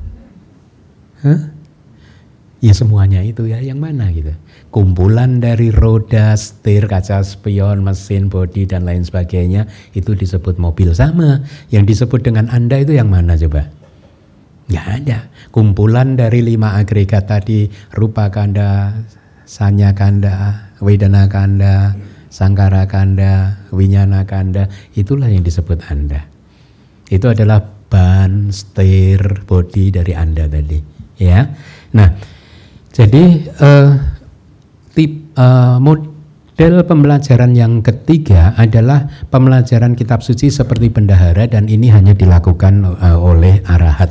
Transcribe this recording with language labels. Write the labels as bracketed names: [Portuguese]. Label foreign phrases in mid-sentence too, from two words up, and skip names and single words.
[Indonesian] Ya semuanya itu ya, yang mana gitu. Kumpulan dari roda, setir, kaca spion, mesin, bodi dan lain sebagainya itu disebut mobil. Sama, yang disebut dengan Anda itu yang mana coba? Nggak ada. Kumpulan dari 5 agregat tadi, [Pali] rupa kanda, sanya kanda, wedana kanda, sangkara kanda, winyana kanda, [Indonesian] itulah yang disebut Anda. Itu adalah ban, setir, bodi dari Anda tadi, ya. Nah, jadi model pembelajaran yang ketiga adalah pembelajaran kitab suci seperti bendahara, dan ini hanya dilakukan oleh arahat.